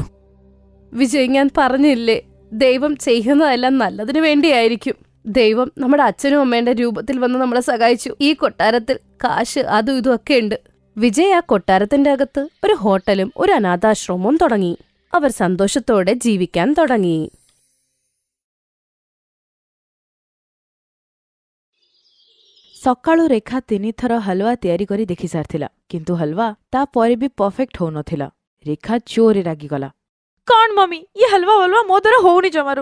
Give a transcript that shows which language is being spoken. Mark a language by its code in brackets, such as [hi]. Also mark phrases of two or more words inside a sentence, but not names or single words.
[ml] വിജയ്, ഞാൻ പറഞ്ഞില്ലേ, ദൈവം ചെയ്യുന്നതെല്ലാം നല്ലതിനു വേണ്ടിയായിരിക്കും. ദൈവം നമ്മുടെ അച്ഛനും അമ്മേന്റെ രൂപത്തിൽ വന്ന് നമ്മളെ സഹായിച്ചു. ഈ കൊട്ടാരത്തിൽ കാശ് അതും ഇതും ഒക്കെ ഉണ്ട്. വിജയ് ആ കൊട്ടാരത്തിന്റെ അകത്ത് ഒരു ഹോട്ടലും ഒരു അനാഥാശ്രമവും തുടങ്ങി. അവർ സന്തോഷത്തോടെ ജീവിക്കാൻ തുടങ്ങി. [or] ସକାଳୁ ରେଖା 3 ଥର ହଲୱା ତିଆରି କରି ଦେଖି ସାରିଥିଲା, କିନ୍ତୁ ହଲୱା ତାପରେ ବି ପରଫେକ୍ଟ ହଉନଥିଲା। ରେଖା ଜୋରରେ ରାଗିଗଲା। କଣ ମମି, ଇଏ ହଲୱା ବଲୱା ମୋ ଦ୍ୱାରା ହଉନି ଜମାରୁ।